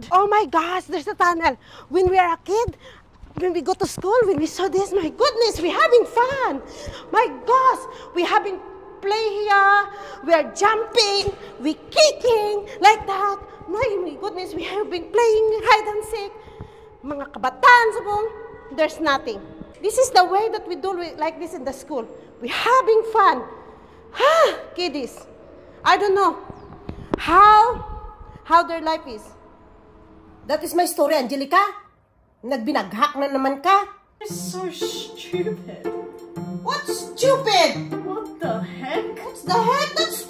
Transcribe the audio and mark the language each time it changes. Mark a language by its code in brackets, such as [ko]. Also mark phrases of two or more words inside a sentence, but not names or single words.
[en] Oh my gosh, there's a tunnel. When we are a kid, when we go to school, when we saw this, my goodness, we're having fun. My gosh, we're having play here. We're jumping, we're kicking, like that. My goodness, we have been playing hide and seek. [hil] Mga kabataan subong, [en] there's nothing. This is the way that we do like this in the school. We're having fun. Kiddies, I don't know how their life is. That is my story, Angelica. [hil] Nagbinaghak na naman ka. [en] You're so stupid. What's stupid? What the heck? What's the heck?